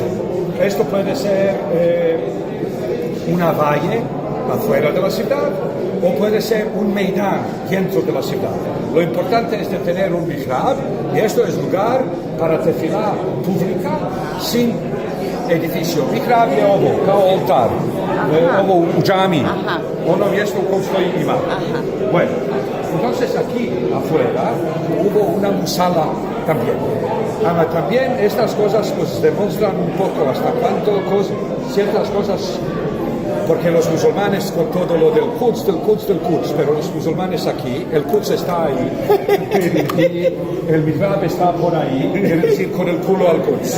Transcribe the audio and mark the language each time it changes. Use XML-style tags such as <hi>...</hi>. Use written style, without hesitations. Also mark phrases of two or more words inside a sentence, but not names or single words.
<es>Esto puede ser una valle afuera de la ciudad o puede ser un meidán dentro de la ciudad. Lo importante es de tener un mihrab y esto es lugar para tefilá pública sin edificio.</es> <bs>Mihrab je ovo, kao oltar, ovo u džami, ono mjesto u kojem stoji imam.</bs> <es>Bueno, entonces aquí afuera hubo una musala también. También estas cosas pues demuestran un poco hasta cuánto ciertas cosas, porque los musulmanes con todo lo del Quds, pero los musulmanes aquí, el Quds está ahí y el mihrab está por ahí, es decir, con el culo al Quds.</es>